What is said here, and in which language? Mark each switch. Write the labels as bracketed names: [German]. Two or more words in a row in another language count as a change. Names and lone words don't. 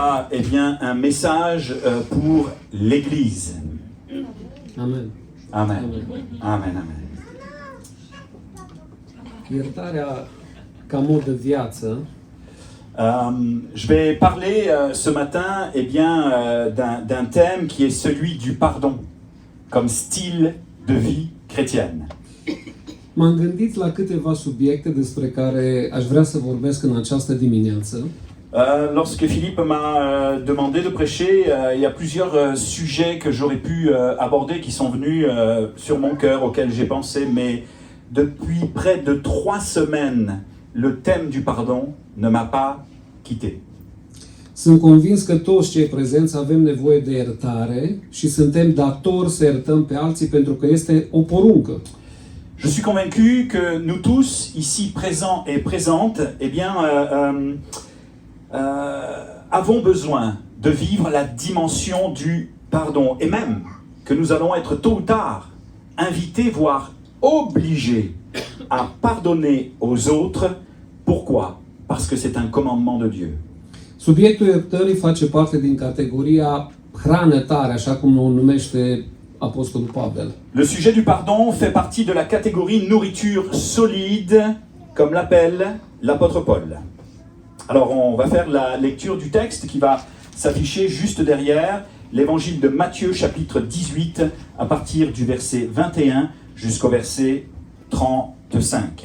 [French] eh bien, un message pour l'Église. Amen. Amen. Amen, amen. [Romanian] Iertarea ca mod de viață [French] Je vais parler ce matin eh bien, d'un thème qui est celui du pardon, comme style de vie chrétienne. [Romanian] m-am gândit la câteva subiecte despre care aș vrea să vorbesc în această dimineață. [French] Lorsque Philippe m'a demandé de prêcher, il y a plusieurs sujets que j'aurais pu aborder qui sont venus sur mon cœur, auxquels j'ai pensé, mais depuis près de 3 semaines, le thème du pardon ne m'a pas quitté. [Romanian] Sunt convins că toți cei prezenți avem nevoie de iertare și suntem datori să iertăm pe alții pentru că este o poruncă. [French] Je suis convaincu que nous tous, ici présents et présentes, eh bien, avons besoin de vivre la dimension du pardon. Et même que nous allons être tôt ou tard invités, voire obligés à pardonner aux autres. Pourquoi? Parce que c'est un commandement de Dieu. [Romanian] Subiectul iertării face parte din categoria hrană tare, așa cum o numește Apostolul Pavel. [French] Le sujet du pardon fait partie de la catégorie nourriture solide, comme l'appelle l'apôtre Paul. Alors on va faire la lecture du texte qui va s'afficher juste derrière, l'évangile de Matthieu chapitre 18 à partir du verset 21 jusqu'au verset 35.